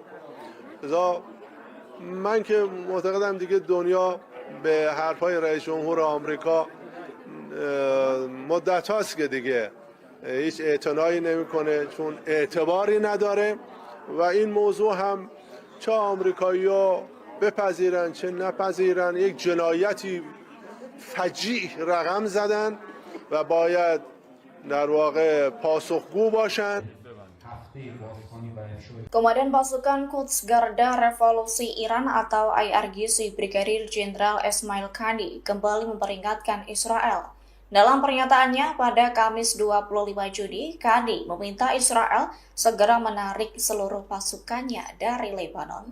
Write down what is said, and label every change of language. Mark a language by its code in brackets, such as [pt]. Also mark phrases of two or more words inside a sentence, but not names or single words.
[fa] لذا من که معتقدم دیگه دنیا به حرفای رئیس جمهور آمریکا مدت هاست که دیگه هیچ اعتنایی نمیکنه، چون اعتباری نداره و این موضوع هم چه آمریکایی‌ها بپذیرن چه نپذیرن یک جنایتی فجیع رقم زدن و باید در واقع پاسخگو باشن. [id] Komandan Pasukan Quds Garda Revolusi Iran atau IRGC Brigadir Jenderal Esmail Qani kembali memperingatkan Israel. Dalam pernyataannya pada Kamis 25 Juni, Qani meminta Israel segera menarik seluruh pasukannya dari Lebanon.